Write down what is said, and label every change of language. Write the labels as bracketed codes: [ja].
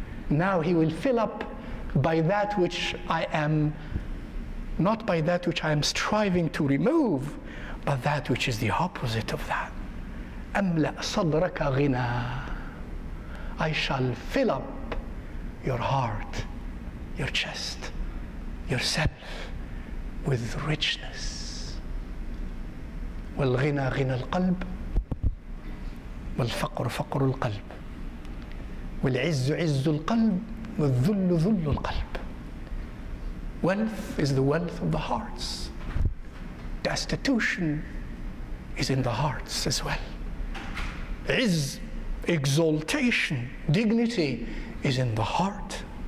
[en] Now He will fill up by that which I am, not by that which I am striving to remove, but that which is the opposite of that. [ar] أملأ صدرك غنى. [en] I shall fill up your heart, your chest, yourself with richness. [ar] والغنى غنى القلب والفقر فقر القلب والعز عز القلب والذل ذل القلب. [en] Wealth is the wealth of the hearts. Destitution is in the hearts as well. Izz, exaltation, dignity is in the heart.